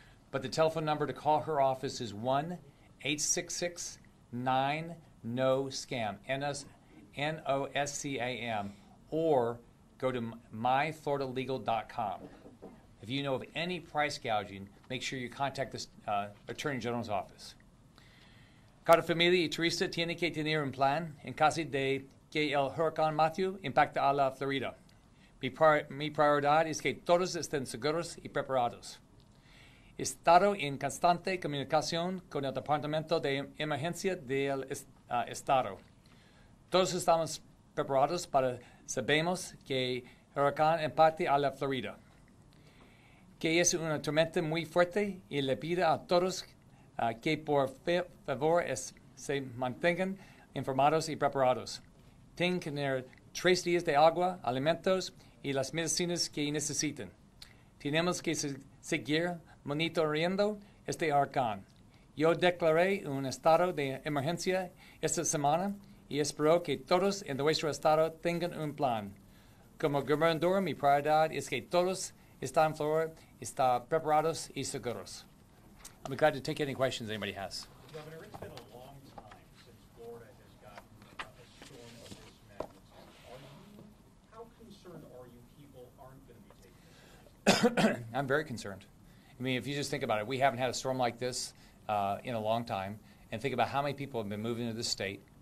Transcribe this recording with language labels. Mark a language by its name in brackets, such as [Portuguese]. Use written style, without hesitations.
[English] But the telephone number to call her office is 1-866-9-NO-SCAM, N-O-S-C-A-M, or go to myfloridalegal.com. If you know of any price gouging, make sure you contact the Attorney General's office. [Spanish] Cada familia y turista tiene que tener un plan en caso de que el huracán Matthew impacte a la Florida. Mi prioridad es que todos estén seguros y preparados. He estado en constante comunicación con el Departamento de Emergencia del Estado. Todos estamos preparados para sabemos que el huracán impacte a la Florida, que es una tormenta muy fuerte y le pido a todos que por favor se mantengan informados y preparados. Tienen que tener 3 días de agua, alimentos y las medicinas que necesiten. Tenemos que seguir monitoreando este huracán. Yo declaré un estado de emergencia esta semana y espero que todos en nuestro estado tengan un plan. Como gobernador, mi prioridad es que todos están en Florida, están preparados y seguros. [English] I'm glad to take any questions anybody has. Governor, it's been a long time since Florida has gotten a storm of this magnitude. How concerned are you people aren't going to be taking this? I'm very concerned. I mean, if you just think about it, we haven't had a storm like this in a long time, and think about how many people have been moving to this state.